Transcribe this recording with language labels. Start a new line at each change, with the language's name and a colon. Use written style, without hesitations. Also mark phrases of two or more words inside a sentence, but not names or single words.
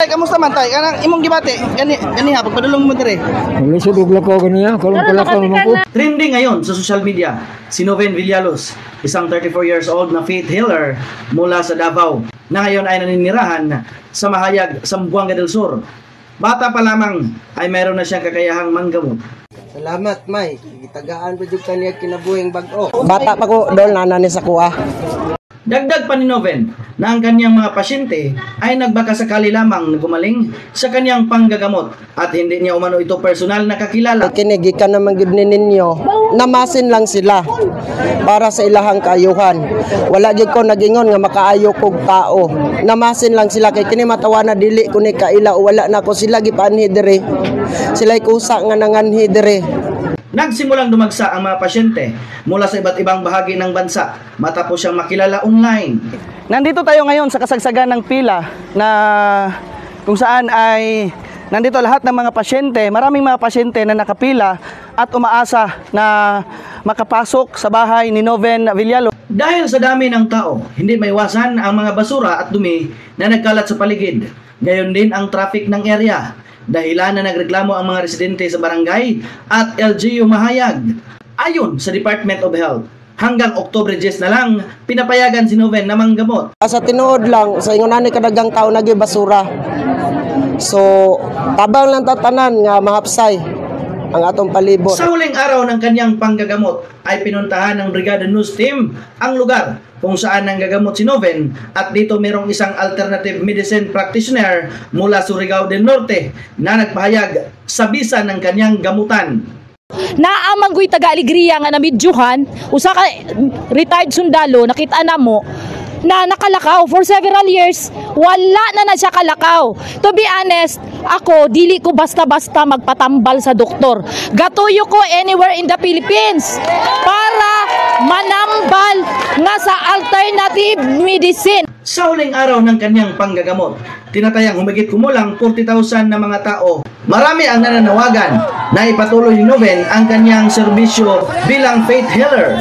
Cebuano: kamusta man tay? Kanang imong gibati, kaniha pagpadulong mo dire. Lisod og lako ganiya, kalong-kalakaw naman ko.
Filipino: Trending ngayon sa
English: social media,
Filipino: si Noven Villalos, isang
English: 34 years old
Filipino: na
English: faith healer
Filipino: mula sa Davao, na ngayon ay naninirahan sa Mahayag, Zamboanga del Sur. Bata pa lamang ay mayroon na siyang kakayahang manggamot.
Cebuano: Salamat, May. Gitagaan pa jud kaniya kinabuhing bag-o. Bata pa ko dol nana ni sa kuha.
Filipino: Dagdag pa ni Noven na ang kanyang mga pasyente ay nagbakasakali lamang na gumaling sa kanyang panggagamot at hindi niya umano ito personal na kakilala.
Cebuano: Kinigikan naman gid ninyo, namasin lang sila para sa ilahang kaayuhan. Wala jud ko nagingon nga makaayo kog tao. Namasin lang sila kay kini matawa na dili ko ni kaila o wala na ko sila gipaanhi dire. Sila'y kusa nga nanganhi dire.
Filipino: Nagsimulang dumagsa ang mga pasyente mula sa iba't ibang bahagi ng bansa matapos siyang makilala online. Nandito tayo ngayon sa kasagsagan ng pila na kung saan ay nandito lahat ng mga pasyente, maraming mga pasyente na nakapila at umaasa na makapasok sa bahay ni Noven Villalos. Dahil sa dami ng tao, hindi maiwasan ang mga basura at dumi na nagkalat sa paligid. Gayon din ang traffic ng area. Dahilan na nagreklamo ang mga residente sa barangay at LGU Mahayag. Ayon sa Department of Health, hanggang Oktubre 10 na lang pinapayagan si Noven na manggamot.
Cebuano: Sa tinuod lang sa ingon ani kadagang tao nagi basura. So tabang lang tatanan nga mahapsay ang atong palibot.
Filipino: Sa huling araw ng kanyang panggagamot ay pinuntahan ng Brigada News Team ang lugar kung saan nanggagamot si Noven at dito merong isang
English: alternative medicine practitioner
Filipino: mula Surigao del Norte na nagpahayag sa bisa ng kanyang gamutan.
Cebuano: Naamanggoy taga-Alegria nga namidjuhan, usa ka retired sundalo, nakita na mo na nakalakaw
English: for several years,
Cebuano: wala na siya kalakaw.
English: To be honest,
Cebuano: ako dili ko basta-basta magpatambal sa doktor. Gatuyo ko
English: anywhere in the Philippines
Cebuano: para manambal nga sa
English: alternative medicine.
Filipino: Sa huling araw ng kanyang panggagamot, tinatayang humigit kumulang 40,000 na mga tao. Marami ang nananawagan na ipatuloy ni Noven ang kanyang serbisyo bilang
English: faith healer.